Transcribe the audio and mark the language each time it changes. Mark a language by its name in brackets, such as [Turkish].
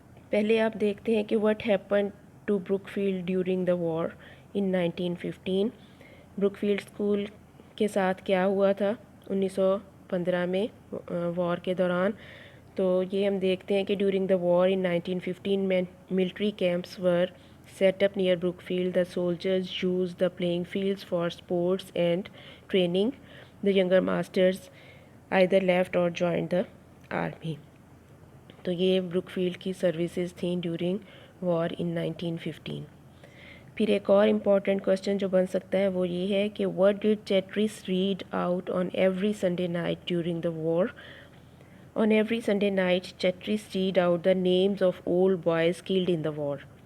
[Urdu] پہلے آپ دیکھتے ہیں کہ [English] What happen to Brookfield during the war in 1915۔ [Urdu] Brook field school کے ساتھ کیا ہوا تھا 1915 میں وار کے دوران؟ تو یہ ہم دیکھتے ہیں کہ [English] During the war in 1915 military camps were set up near Brookfield. The soldiers used the playing fields for sports and training. The younger masters either left or joined the army. [Urdu] تو یہ بروک فیلڈ کی services تھیں during war ان 1915۔ پھر ایک اور important question جو بن سکتا ہے وہ یہ ہے کہ [English] what did Chatris read out on every Sunday night during the war? On every Sunday night, Chatris read out the names of old boys killed in the war.